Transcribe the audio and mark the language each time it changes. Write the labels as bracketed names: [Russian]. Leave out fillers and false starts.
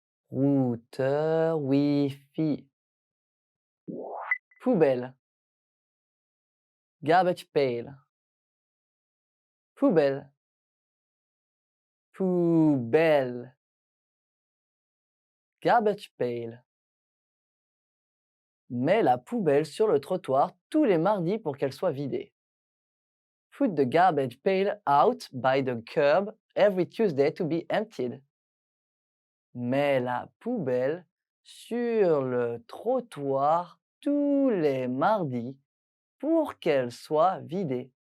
[French] Routeur Wi-Fi. Poubelle. [English] Garbage pail. [French] Poubelle. Poubelle. [English] Garbage pail. [French] Mets la poubelle sur le trottoir tous les mardis pour qu'elle soit vidée. [English] Put the garbage pail out by the curb every Tuesday to be emptied. [French] Mets la poubelle sur le trottoir tous les mardis pour qu'elle soit vidée.